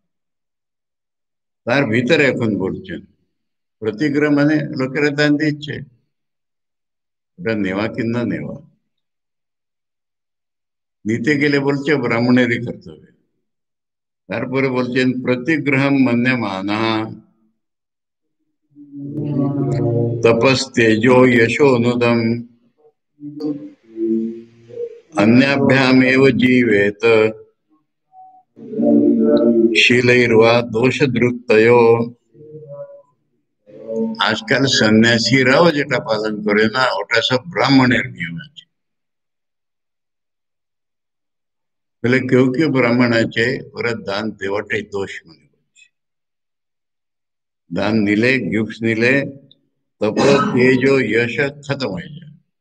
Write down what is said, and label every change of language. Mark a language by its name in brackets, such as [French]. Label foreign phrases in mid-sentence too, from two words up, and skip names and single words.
[Bangla] তার ভিতরে এখন বলছেন প্রতিগ্রহ মানে লোকেরা দান দিচ্ছে, ওটা নেওয়া কিংবা নেওয়া। নিতে গেলে বলছে ব্রাহ্মণেরই কর্তব্য। তারপরে বলছেন [Sanskrit] প্রতিগ্রহম মন্যমানা तपस्तेजो यशोनुदम अन्याभ्यामेव जीवेत शीलैर्वा दोषदृक्तयो। [Bangla] আজকাল সন্ন্যাসীরাও যেটা পালন করে না, ওটা সব ব্রাহ্মণের নিয়ম আছে। বলে কেউ কেউ ব্রাহ্মণ আছে, ওরা দান দেওয়াটাই দোষ মনে করছে। দান নিলে, গিফট নিলে তপ তেজ ও যশ খতম হয়ে যায়।